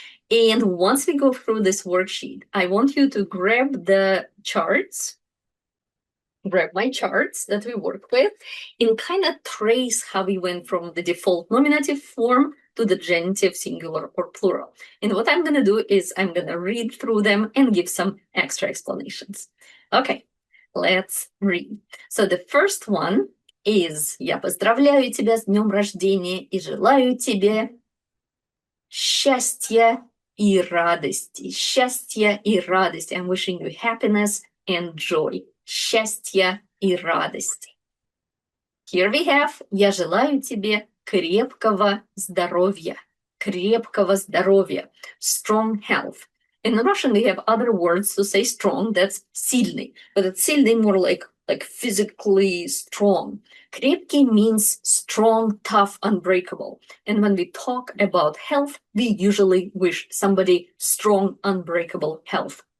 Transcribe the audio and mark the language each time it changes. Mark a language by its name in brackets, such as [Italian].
[English] And once we go through this worksheet, I want you to grab the charts, grab my charts that we work with, and kind of trace how we went from the default nominative form to the genitive, singular, or plural. And what I'm going to do is I'm going to read through them and give some extra explanations. Okay, let's read. So the first one is [Russian] «Я поздравляю тебя с днем рождения и желаю тебе счастья и радости». Счастья и радости. [English] I'm wishing you happiness and joy. [Russian] Счастья и радости. [English] Here we have [Russian] «Я желаю тебе крепкого здоровья». Крепкого здоровья. [English] Strong health. In Russian, we have other words to say strong, that's сильный. But it's сильный more like physically strong. Крепкий means strong, tough, unbreakable. And when we talk about health, we usually wish somebody strong, unbreakable health.